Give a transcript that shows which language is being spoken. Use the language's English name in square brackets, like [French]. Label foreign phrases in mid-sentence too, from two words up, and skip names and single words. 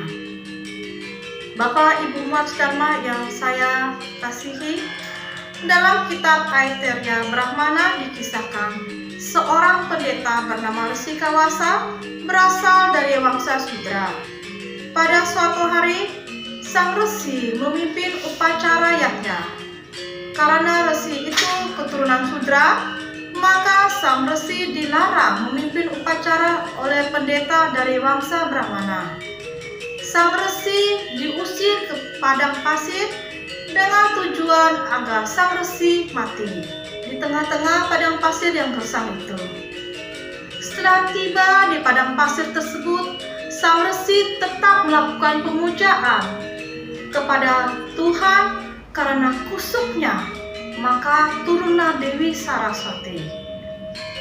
[Indonesian] Bapak Ibu Umat Dharma yang saya kasihi, dalam kitab Aitareya Brahmana dikisahkan seorang pendeta bernama Resi Kawasa berasal dari wangsa Sudra. Pada suatu hari, sang resi memimpin upacara yajna. Karena resi itu keturunan Sudra, maka sang resi dilarang memimpin upacara oleh pendeta dari wangsa Brahmana. Sang resi diusir ke padang pasir dengan tujuan agar sang resi mati di tengah-tengah padang pasir yang gersang itu. Setelah tiba di padang pasir tersebut, sang resi tetap melakukan pemujaan kepada Tuhan karena kusuknya, maka turunlah Dewi Saraswati.